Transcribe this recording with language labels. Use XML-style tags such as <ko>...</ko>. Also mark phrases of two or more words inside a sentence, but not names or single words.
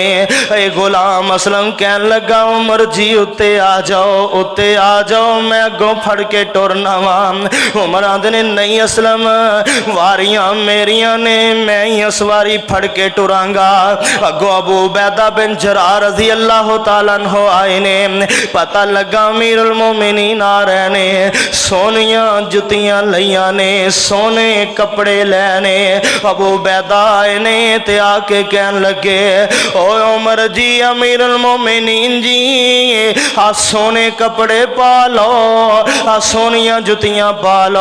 <pa>غلام اسلم کہن لگا عمر جی اتے آ جاؤ، اتے آ جاؤ، میں اگوں پھڑ کے ٹرنا وا. عمر آندے نے نہیں اسلم واریاں میریاں نے، میں ہی سواری پھڑ کے ٹرانگا. اگوں ابو عبیدہ بن جراح</pa> <ar>رضی اللہ تعالیٰ عنہ</ar> <pa>آئے نے، پتا لگا</pa> <ar>امیر المومنین</ar> <pa>آ رہے نے، سونیاں جتیاں لئیاں نے، سونے کپڑے لینے. ابو عبیدہ آئے نے تے آکے کہن لگے او عمر جی</pa> <ar>امیر المومنین</ar> <pa>جی آ سونے کپڑے پا لو، آ سونیاں جتیاں پا لو.</pa>